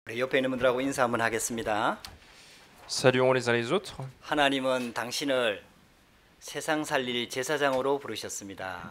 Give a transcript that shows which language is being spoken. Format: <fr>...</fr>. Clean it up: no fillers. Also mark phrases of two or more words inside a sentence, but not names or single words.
<ko>우리 옆에 있는 분들하고 인사 한번 하겠습니다.</ko> <fr>Saluons les uns les autres.</fr> <ko>하나님은 당신을 세상 살릴 제사장으로 부르셨습니다.</ko>